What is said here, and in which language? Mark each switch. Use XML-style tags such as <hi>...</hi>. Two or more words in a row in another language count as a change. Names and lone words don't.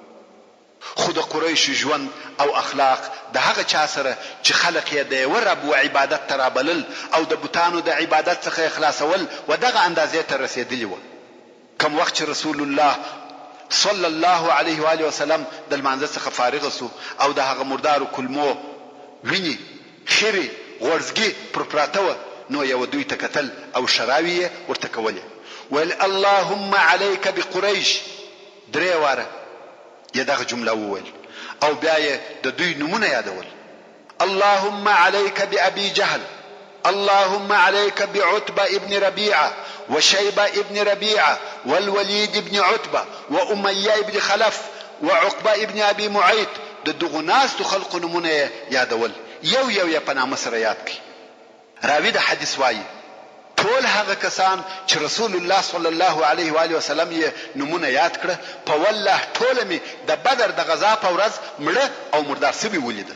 <ps>خود قریش ژوند او اخلاق د هغه چا سره چې خلق یې د یو رب او عبادت ترابلل او د بوتانو د عبادت څخه اخلاصول و دغه اندازې ته رسیدلی و. کوم وخت چې رسول الله</ps> <ar>صلی الله علیه و آله وسلم</ar> <ps>د لمانځه څخه فارغ سو او د هغه مردارو کلمو ویني خیري غورځګي پر پراته و نو یو دوی ته کتل او شراوی ورته کولې ویل</ps> <ar>اللهم عليك بقريش.</ar> <ps>درې واره یې دغه جمله وویل او بیا یې د دوی نمونه یادول.</ps> <ar>اللهم عليك بأبي جهل، اللهم عليك بعتبة ابن ربيعة وشيبة ابن ربيعة والوليد ابن عتبة وأمية ابن خلف وعقبة ابن أبي معيط.</ar> <ps>د دغه ناس د خلق نمونه یادول یو یو په نامه سره یاد کړي. راوی د حدیث وایي ټول هغه کسان چې رسول الله</ps> <ar>صلی الله علیه و آله وسلم</ar> <ps>یې نمونه یاد کړه په والله ټول می د بدر د غزا په ورځ مړه او مردار سوي ولیده.</ps>